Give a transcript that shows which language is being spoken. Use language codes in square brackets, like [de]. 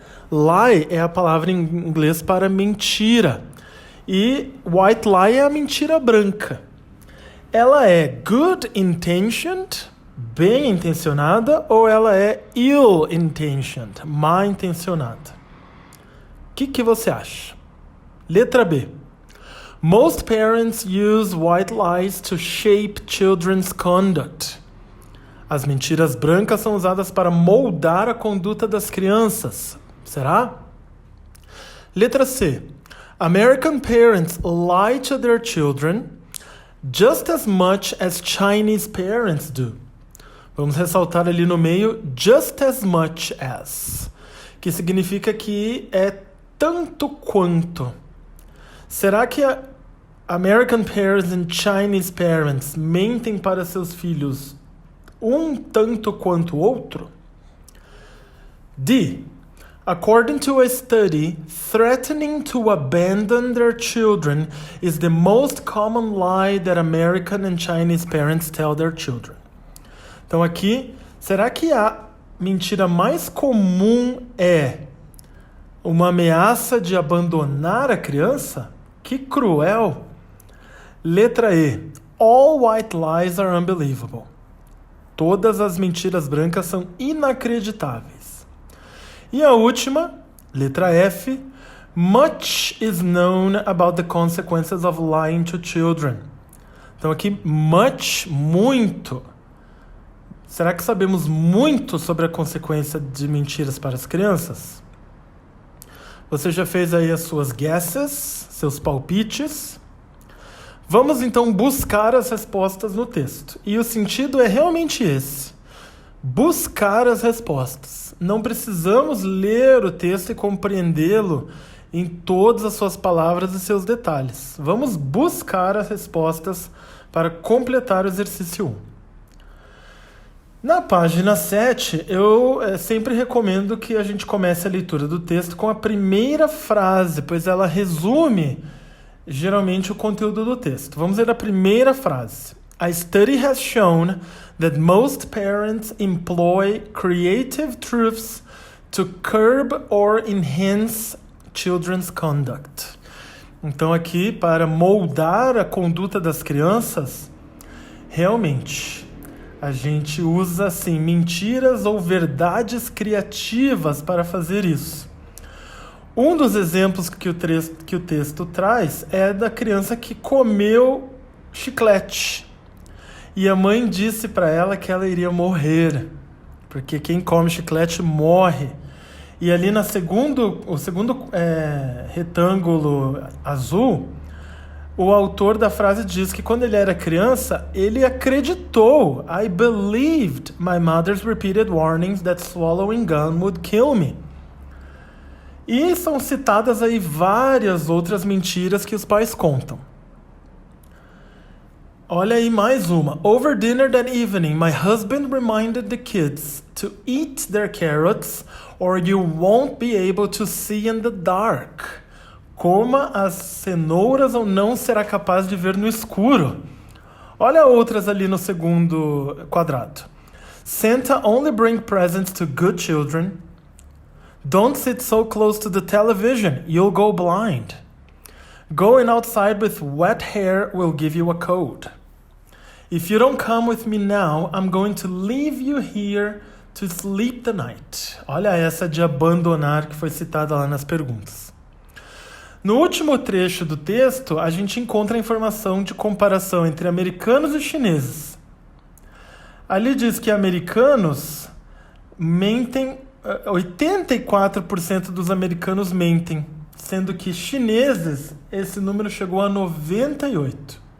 [pt] Lie é a palavra em inglês para mentira. E white lie é a mentira branca. Ela é [en] good-intentioned, [pt] bem intencionada, ou ela é [en] ill-intentioned, [pt] má intencionada? O que você acha? Letra B. [en] Most parents use white lies to shape children's conduct. [pt] As mentiras brancas são usadas para moldar a conduta das crianças. Será? Letra C. [en] American parents lie to their children just as much as Chinese parents do. [pt] Vamos ressaltar ali no meio [en] just as much as, [pt] que significa que é tanto quanto. Será que [en] American parents and Chinese parents [pt] mentem para seus filhos um tanto quanto o outro? D. [en] According to a study, threatening to abandon their children is the most common lie that American and Chinese parents tell their children. [pt] Então aqui, será que a mentira mais comum é uma ameaça de abandonar a criança? Que cruel! Letra E. [en] All white lies are unbelievable. [pt] Todas as mentiras brancas são inacreditáveis. E a última, letra F. [en] Much is known about the consequences of lying to children. [pt] Então aqui, much, muito. Será que sabemos muito sobre a consequência de mentiras para as crianças? Você já fez aí as suas guesses, seus palpites? Vamos então buscar as respostas no texto. E o sentido é realmente esse. Buscar as respostas. Não precisamos ler o texto e compreendê-lo em todas as suas palavras e seus detalhes. Vamos buscar as respostas para completar o exercício 1. Na página 7, eu sempre recomendo que a gente comece a leitura do texto com a primeira frase, pois ela resume geralmente o conteúdo do texto. Vamos ler a primeira frase. [en] A study has shown that most parents employ creative truths to curb or enhance children's conduct. [pt] Então aqui, para moldar a conduta das crianças, realmente a gente usa assim mentiras ou verdades criativas para fazer isso. Um dos exemplos que o texto traz é da criança que comeu chiclete. E a mãe disse para ela que ela iria morrer, porque quem come chiclete morre. E ali o segundo retângulo azul, o autor da frase diz que quando ele era criança, ele acreditou. [en] I believed my mother's repeated warnings that swallowing gum would kill me. [pt] E são citadas aí várias outras mentiras que os pais contam. Olha aí mais uma. [en] Over dinner that evening, my husband reminded the kids to eat their carrots or you won't be able to see in the dark. [pt] Coma as cenouras ou não será capaz de ver no escuro. Olha outras ali no segundo quadrado. [en] Santa only brings presents to good children. Don't sit so close to the television, you'll go blind. Going outside with wet hair will give you a cold. If you don't come with me now, I'm going to leave you here to sleep the night. [pt] Olha essa de abandonar que foi citada lá nas perguntas. No último trecho do texto, a gente encontra a informação de comparação entre americanos e chineses. Ali diz que americanos mentem, 84% dos americanos mentem, sendo que chineses, esse número chegou a 98%.